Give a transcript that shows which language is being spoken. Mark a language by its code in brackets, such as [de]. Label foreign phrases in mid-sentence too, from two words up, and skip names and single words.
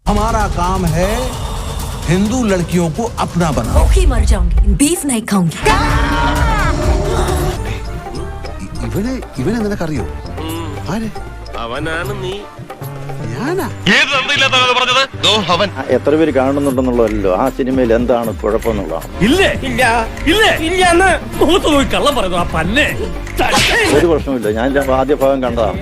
[hi] हमारा काम है हिंदू लड़कियों को अपना बना। भूखी मर जाऊंगी, बीफ नहीं खाऊंगी। [ml] ഇവനെ നിനക്കറിയോ? ആര്? അവനാണ് നീ. ഞാനാ? എത്ര പേര് കാണുന്നുണ്ടെന്നുള്ളതല്ലോ ആ സിനിമയിൽ എന്താണ് കുഴപ്പമെന്നുള്ളതാണ്. ഒരു പ്രശ്നമില്ല, ഞാൻ ആദ്യ ഭാഗം കണ്ടതാണ്.